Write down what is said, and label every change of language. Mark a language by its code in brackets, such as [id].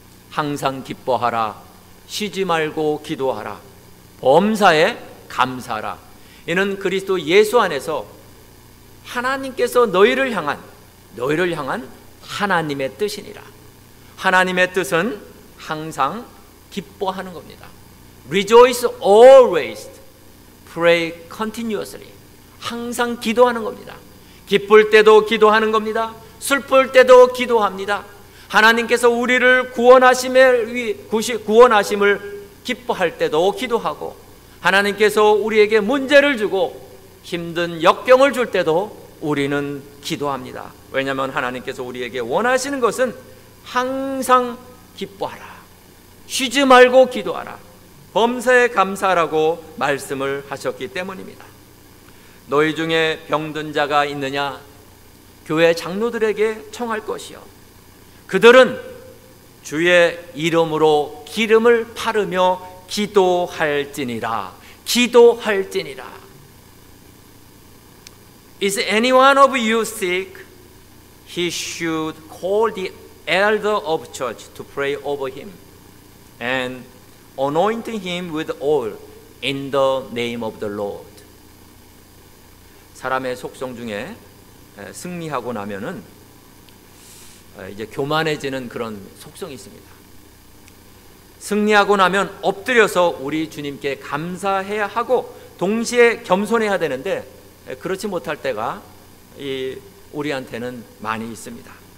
[ko] 항상 기뻐하라, 쉬지 말고 기도하라, 범사에 감사하라. 이는 그리스도 예수 안에서 하나님께서 너희를 향한 하나님의 뜻이니라. 하나님의 뜻은 항상 기뻐하는 겁니다. [en] Rejoice always, pray continuously. [ko] 항상 기도하는 겁니다. 기쁠 때도 기도하는 겁니다. 슬플 때도 기도합니다. 하나님께서 우리를 구원하심을 기뻐할 때도 기도하고, 하나님께서 우리에게 문제를 주고 힘든 역경을 줄 때도 우리는 기도합니다. 왜냐하면 하나님께서 우리에게 원하시는 것은 항상 기뻐하라, 쉬지 말고 기도하라, 범사에 감사하라고 말씀을 하셨기 때문입니다. 너희 중에 병든 자가 있느냐? 교회 장로들에게 청할 것이요, 그들은 주의 이름으로 기름을 바르며 기도할지니라. 기도할지니라. [en] Is any one of you sick? He should call the elder of church to pray over him and anoint him with oil in the name of the Lord. [ko] 사람의 속성 중에 승리하고 나면은 이제 교만해지는 그런 속성이 있습니다. 승리하고 나면 엎드려서 우리 주님께 감사해야 하고 동시에 겸손해야 되는데, 그렇지 못할 때가 우리한테는 많이 있습니다.